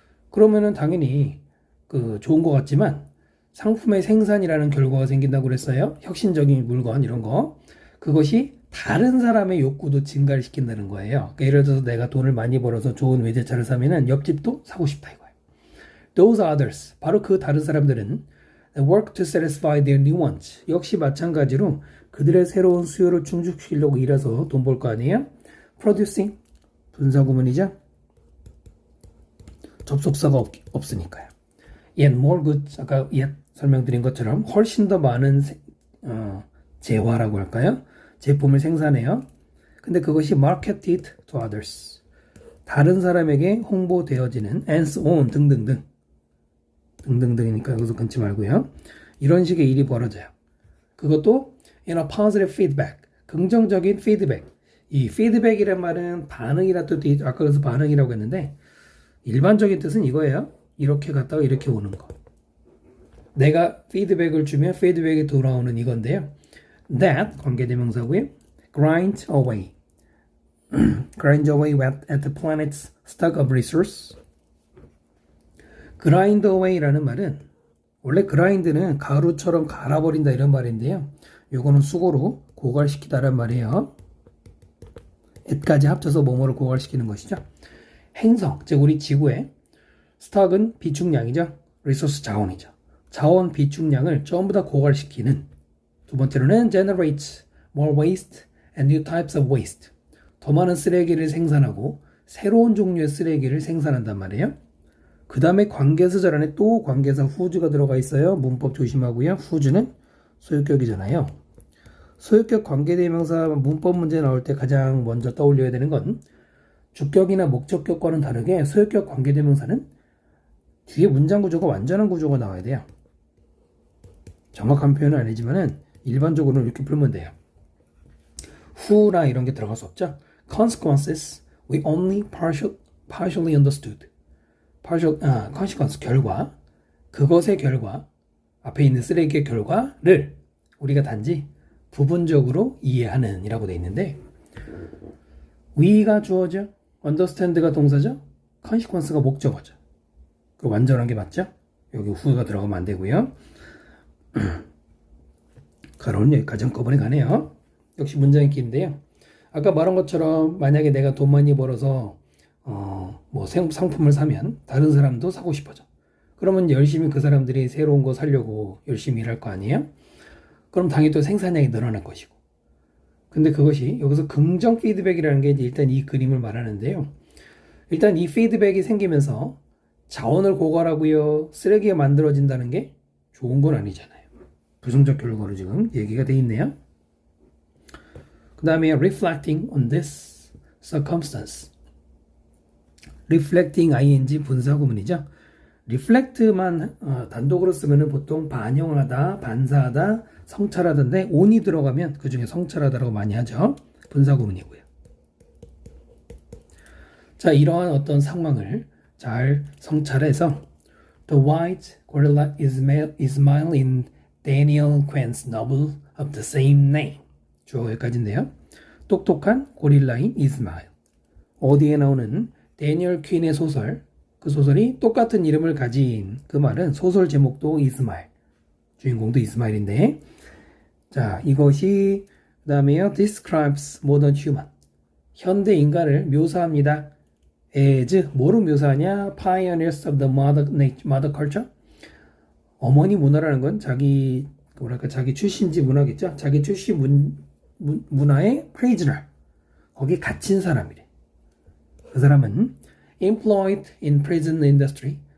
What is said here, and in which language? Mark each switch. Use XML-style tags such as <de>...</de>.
<ko>그러면은 당연히 좋은 것 같지만 상품의 생산이라는 결과가 생긴다고 그랬어요. 혁신적인 물건 이런 거. 그것이 다른 사람의 욕구도 증가를 시킨다는 거예요. 그러니까 예를 들어서 내가 돈을 많이 벌어서 좋은 외제차를 사면은 옆집도 사고 싶다 이거예요.</ko> <en>Those others,</en> <ko>바로 그 다른 사람들은</ko> <en>work to satisfy their new wants.</en> <ko>역시 마찬가지로 그들의 새로운 수요를 충족시키려고 일해서 돈 벌 거 아니에요? Producing, 분사구문이죠. 접속사가 없으니까요.</ko> <en>Yet more goods,</en> <ko>아까 yet 설명드린 것처럼 훨씬 더 많은 재화라고 할까요? 제품을 생산해요. 근데 그것이</ko> <en>marketed to others.</en> <ko>다른 사람에게 홍보되어지는</ko> <en>and so on</en> <ko>등등등. 등등등이니까 여기서 끊지 말고요. 이런 식의 일이 벌어져요.</ko> <en>그것도 in a positive feedback.</en> <ko>긍정적인 피드백. 이 피드백이란 말은 반응이라 뜻도 아까 그래서 반응이라고 했는데 일반적인 뜻은 이거예요. 이렇게 갔다가 이렇게 오는 거. 내가 피드백을 주면 피드백이 돌아오는 이건데요. That 관계대명사고요.</ko> <en>Grind away. Grind away at the planet's stock of resource.</en> <ko>Grind away라는 말은 원래 grind는 가루처럼 갈아버린다 이런 말인데요. 요거는 수고로 고갈시키다란 말이에요. at까지 합쳐서 뭐뭐를 고갈시키는 것이죠. 행성, 즉 우리 지구의 스톡은 비축량이죠. 리소스 자원이죠. 자원 비축량을 전부 다 고갈시키는. 두 번째로는</ko> <en>generates more waste and new types of waste.</en> <ko>더 많은 쓰레기를 생산하고 새로운 종류의 쓰레기를 생산한단 말이에요. 그 다음에 관계수절 안에 또 관계사 whose가 들어가 있어요. 문법 조심하고요. whose는 소유격이잖아요. 소유격 관계대명사 문법 문제 나올 때 가장 먼저 떠올려야 되는 건 주격이나 목적격과는 다르게 소유격 관계대명사는 뒤에 문장 구조가 완전한 구조가 나와야 돼요. 정확한 표현은 아니지만은 일반적으로는 이렇게 풀면 돼요. who나 이런 게 들어갈 수 없죠.</ko> <en>consequences we only partially understood.</en> <ko>consequence 결과, 그것의 결과, 앞에 있는 쓰레기의 결과를 우리가 단지 부분적으로 이해하는 이라고 되어 있는데 we가 주어죠. understand가 동사죠. consequence가 목적어죠. 그 완전한 게 맞죠? 여기 who가 들어가면 안 되고요. 가로는 여기까지 한꺼번에 가네요. 역시 문장 읽기인데요. 아까 말한 것처럼 만약에 내가 돈 많이 벌어서 뭐 상품을 사면 다른 사람도 사고 싶어져. 그러면 열심히 그 사람들이 새로운 거 사려고 열심히 일할 거 아니에요? 그럼 당연히 또 생산량이 늘어날 것이고. 근데 그것이 여기서 긍정 피드백이라는 게 일단 이 그림을 말하는데요. 일단 이 피드백이 생기면서 자원을 고갈하고요. 쓰레기가 만들어진다는 게 좋은 건 아니잖아요. 부정적 결과로 지금 얘기가 돼 있네요. 그 다음에</ko> <en>reflecting on this circumstance.</en> <ko>reflecting ing 분사구문이죠. reflect만 단독으로 쓰면은 보통 반영하다, 반사하다, 성찰하던데 on이 들어가면 그 중에 성찰하다라고 많이 하죠. 분사구문이고요. 자, 이러한 어떤 상황을 잘 성찰해서</ko> <en>The white gorilla is Ismail in Daniel Quenn's novel of the same name.</en> <ko>주어 여기까지인데요. 똑똑한 고릴라인 이스마일. 어디에 나오는 데니얼 퀸의 소설, 그 소설이 똑같은 이름을 가진 그 말은 소설 제목도 이스마일. 주인공도 이스마일인데 자, 이것이 그 다음에요.</ko> <en>describes modern human.</en> <ko>현대 인간을 묘사합니다. as 뭐로 묘사하냐?</ko> <en>pioneers of the mother culture.</en> <ko>어머니 문화라는 건 자기 출신지 문화겠죠. 자기 출신 문화의 prisoner. 거기 갇힌 사람이래.</ko> <en>그 사람은 employed in prison industry.</en>